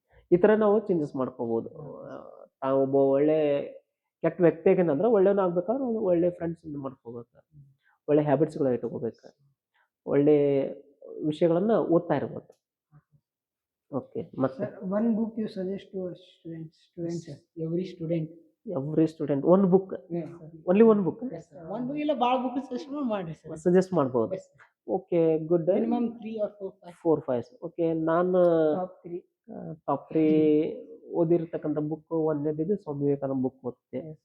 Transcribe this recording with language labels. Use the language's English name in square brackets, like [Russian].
[Kannada] ಈ ತರ ನಾವು ಚೇಂಜಸ್ ಮಾಡ್ಕೋಬಹುದು. ತಾವು ಒಬ್ಬ ಒಳ್ಳೆ ಕೆಟ್ಟ ವ್ಯಕ್ತಿಗೇನಂದ್ರೆ ಒಳ್ಳೆಯವನು ಆಗ್ಬೇಕಾದ್ರೆ ಒಳ್ಳೆ ಫ್ರೆಂಡ್ಸ್ ಮಾಡ್ಕೋಬೇಕು, ಒಳ್ಳೆ ಹ್ಯಾಬಿಟ್ಸ್ಗಳ ಇಟ್ಕೋಬೇಕು, ಒಳ್ಳೆ ವಿಷಯಗಳನ್ನ ಓದ್ತಾ ಇರ್ಬೇಕು. ಓಕೆ, ಮತ್ತೆ [English] one book you suggest to students every student every student one book, only one book [Kannada] ಒಂದು ಬುಕ್ ಇಲ್ಲ, ಭಾಳ ಬುಕ್ ಸಜೆಸ್ಟ್ ಮಾಡ್ರಿ ಸರ್. [English] Suggest ಮಾಡ್ಬೋದು. Okay, good. Minimum 3 or 4 4-5. [Kannada] Okay, ನಾನು top 3 ಓದಿರ್ತಕ್ಕಂಥ book, ಒಂದನೇದಿದ್ದು Swami Vivekananda book ಓದ್ತೆ.